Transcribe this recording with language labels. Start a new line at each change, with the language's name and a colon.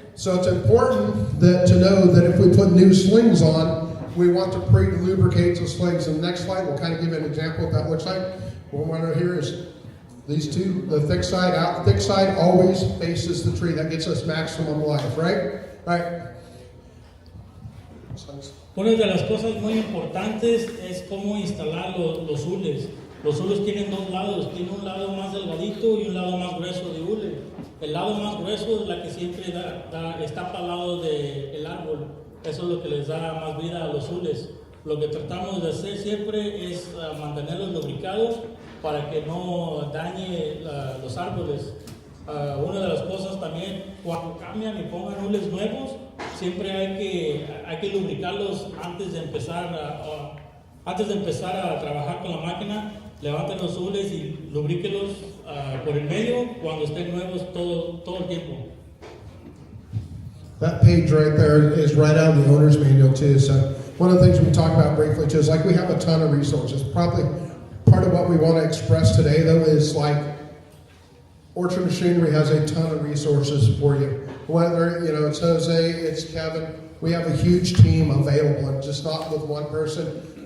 English: So it's important to know that if we put new slings on, we want to pre-lubricate the slings. And the next slide, we'll kind of give you an example of what that looks like. What we want to hear is these two, the thick side out. The thick side always faces the tree. That gets us maximum life, right? Right.
Spanish: Una de las cosas muy importantes es cómo instalar los hules. Los hules tienen dos lados, tiene un lado más delgadito y un lado más grueso de hule. El lado más grueso es la que siempre está para el lado del árbol. Eso es lo que les da más vida a los hules. Lo que tratamos de hacer siempre es mantenerlos lubricados para que no dañe los árboles. Una de las cosas también, cuando cambian y pongan hules nuevos, siempre hay que lubricarlos antes de empezar a trabajar con la máquina. Levanten los hules y lubríquelos por el medio cuando estén nuevos todo el tiempo.
English: That page right there is right out of the owner's manual too. So one of the things we talk about briefly too is like we have a ton of resources. Probably part of what we want to express today though is like Orchard Machinery has a ton of resources for you. Whether it's Jose, it's Kevin, we have a huge team available, and just not with one person.